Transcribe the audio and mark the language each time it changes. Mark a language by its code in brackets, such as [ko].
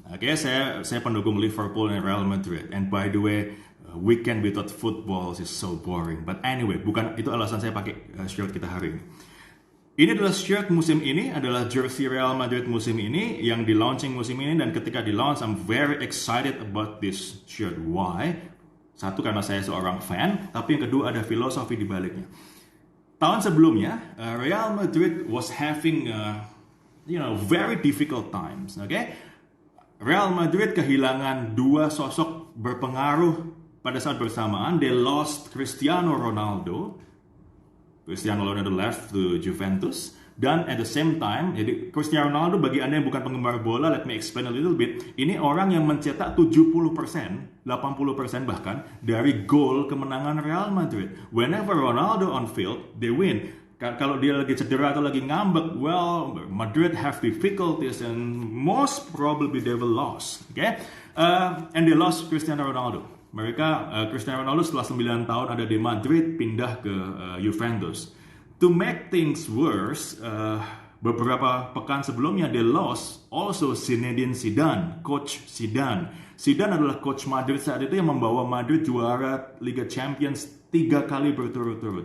[id] Saya pendukung Liverpool dan Real Madrid. [en] And by the way, weekend without football is so boring. But anyway, [id] bukan itu alasan saya pakai shirt kita hari ini. Ini adalah shirt musim ini, adalah jersey Real Madrid musim ini yang di launching musim ini, dan ketika di launch, [en] I'm very excited about this shirt. Why? [id] Satu, karena saya seorang fan, tapi yang kedua ada filosofi di baliknya. Tahun sebelumnya, [en] Real Madrid was having very difficult times. [id] Real Madrid kehilangan dua sosok berpengaruh pada saat bersamaan. [en] They lost [id] Cristiano Ronaldo, [en] Cristiano Ronaldo left to Juventus. Dan at the same time, [id] jadi Cristiano Ronaldo bagi Anda yang bukan penggemar bola, [en] let me explain a little bit. [id] Ini orang yang mencetak 70%, 80% bahkan dari gol kemenangan Real Madrid. [en] Whenever Ronaldo on field, they win. [id] Kalau dia lagi cedera atau lagi ngambek, [en] well, Madrid have difficulties and most probably they will lose. Okay? And they lost Cristiano Ronaldo. [id] Cristiano Ronaldo setelah 9 tahun ada di Madrid, pindah ke Juventus. [en] To make things worse, [id] beberapa pekan sebelumnya [en] they lost also Zinedine Zidane, coach Zidane. [id] Zidane adalah coach Madrid saat itu yang membawa Madrid juara Liga Champions 3 kali berturut-turut.